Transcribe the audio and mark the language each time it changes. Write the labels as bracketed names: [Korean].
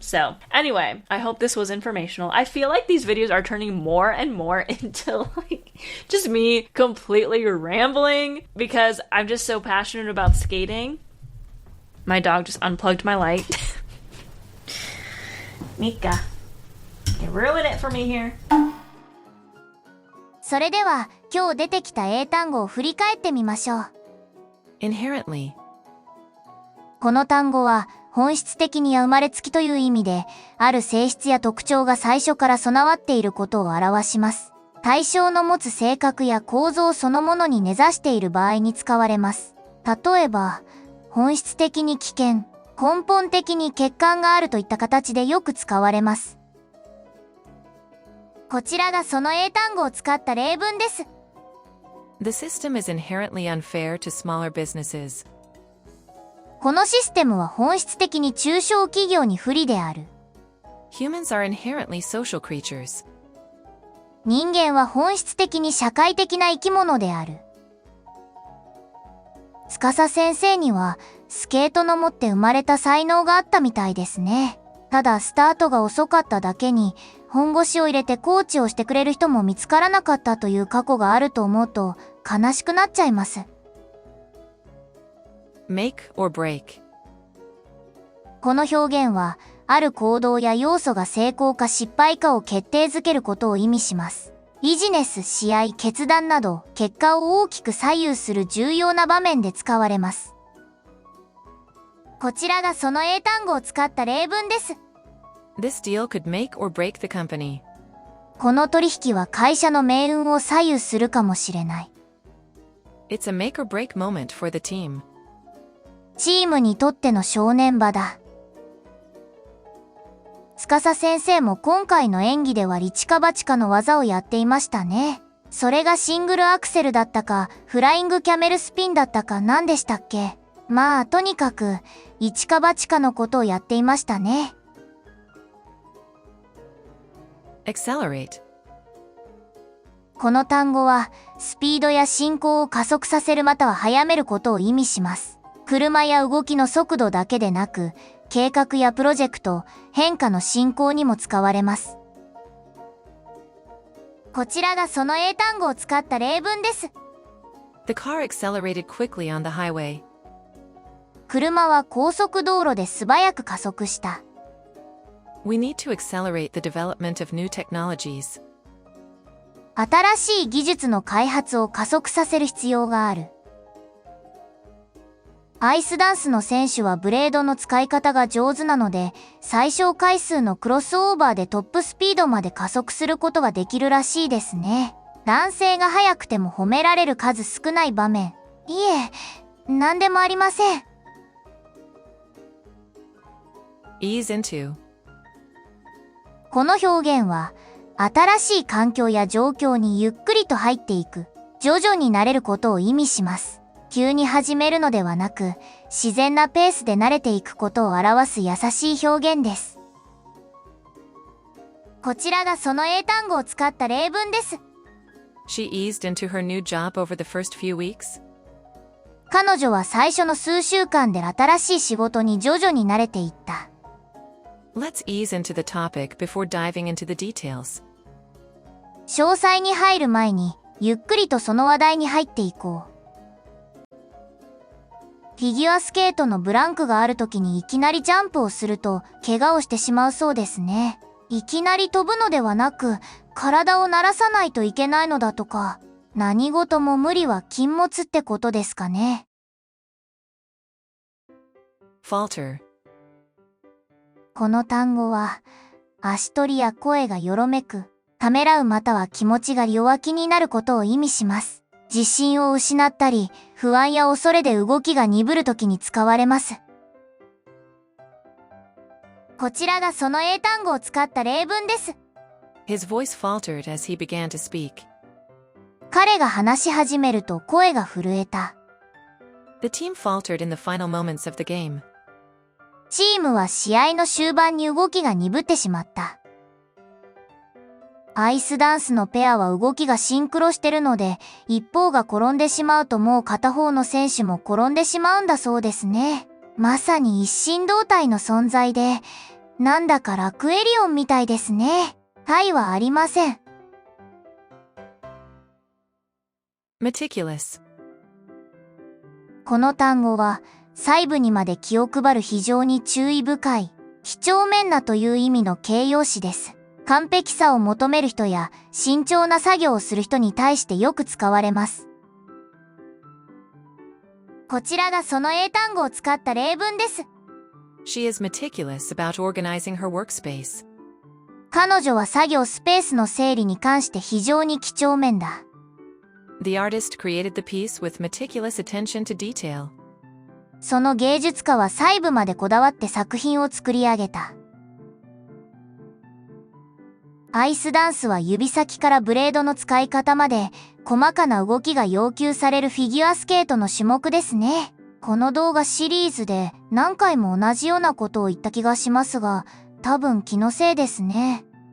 [English] So anyway, I hope this was informational. I feel like these videos are turning more and more into like just me completely rambling because I'm just so passionate about skating. My dog just unplugged my light. Mika, you ruin it for me here. [Japanese] それでは今日出てきた英単語を振り返ってみましょう。 [English] Inherently。 [Japanese] この単語は本質的には生まれつきという意味で、ある性質や特徴が最初から備わっていることを表します。対象の持つ性格や構造そのものに根ざしている場合に使われます。例えば、本質的に危険、根本的に欠陥があるといった形でよく使われます。こちらがその英単語を使った例文です。 [English] The system is inherently unfair to smaller businesses. [Japanese] このシステムは本質的に中小企業に不利である。 [English] Humans are inherently social creatures. [Japanese] 人間は本質的に社会的な生き物である。司先生にはスケートの持って生まれた才能があったみたいですね。ただスタートが遅かっただけに本腰を入れてコーチをしてくれる人も見つからなかったという過去があると思うと悲しくなっちゃいます。 [English] Make or break. [Japanese] この表現はある行動や要素が成功か失敗かを決定づけることを意味します。ビジネス、試合、決断など結果を大きく左右する重要な場面で使われます。こちらがその英単語を使った例文です。 [English] This deal could make or break the company. [Japanese] この取引は会社の命運を左右するかもしれない。 [English] It's a make or break moment for the team. [Japanese] チームにとっての正念場だ。司先生も今回の演技ではリチカバチカの技をやっていましたね。それがシングルアクセルだったか、フライングキャメルスピンだったか何でしたっけ。まあ、とにかく、イチカバチカのことをやっていましたね。 [English] Accelerate. [Japanese] この単語は、スピードや進行を加速させるまたは速めることを意味します。車や動きの速度だけでなく、計画やプロジェクト、変化の進行にも使われます。こちらがその英単語を使った例文です。 [English] The car accelerated quickly on the highway. [Japanese] 車は高速道路で素早く加速した。 [English] We need to accelerate the development of new technologies. [Japanese] 新しい技術の開発を加速させる必要がある。アイスダンスの選手はブレードの使い方が上手なので、最小回数のクロスオーバーでトップスピードまで加速することができるらしいですね。男性が速くても褒められる数少ない場面。いえ、なんでもありません。 [English] Ease into. [Japanese] この表現は、新しい環境や状況にゆっくりと入っていく、徐々に慣れることを意味します。急に始めるのではなく、自然なペースで慣れていくことを表す優しい表現です。こちらがその英単語を使った例文です。 [English] She eased into her new job over the first few weeks. [Japanese] 彼女は最初の数週間で新しい仕事に徐々に慣れていった。 [English] Let's ease into the topic before diving into the details. [Japanese] 詳細に入る前に、ゆっくりとその話題に入っていこう。フィギュアスケートのブランクがある時にいきなりジャンプをすると怪我をしてしまうそうですね。いきなり飛ぶのではなく、体を慣らさないといけないのだとか、何事も無理は禁物ってことですかね。 [English] Falter. [Japanese] この単語は、足取りや声がよろめく、ためらうまたは気持ちが弱気になることを意味します。自信を失ったり、不安や恐れで動きが鈍るときに使われます。こちらがその英単語を使った例文です。 [English] His voice faltered as he began to speak. [Japanese] 彼が話し始めると声が震えた。 [English] The team faltered in the final moments of the game. [Japanese] チームは試合の終盤に動きが鈍ってしまった。アイスダンスのペアは動きがシンクロしてるので、一方が転んでしまうともう片方の選手も転んでしまうんだそうですね。まさに一心同体の存在で、なんだかラクエリオンみたいですね。体はありません。 [English] Meticulous. [Japanese] この単語は、細部にまで気を配る非常に注意深い、几帳面なという意味の形容詞です。完璧さを求める人や慎重な作業をする人に対してよく使われます。こちらがその英単語を使った例文です。 [English] She is meticulous about organizing her workspace. [Japanese] 彼女は作業スペースの整理に関して非常に几帳面だ。 [English] The artist created the piece with meticulous attention to detail. [Japanese] その芸術家は細部までこだわって作品を作り上げた。アイスダンスは指先からブレードの使い方まで細かな動きが要求されるフィギュアスケートの種目ですね。この動画シリーズで何回も同じようなことを言った気がしますが、多分気のせいですね。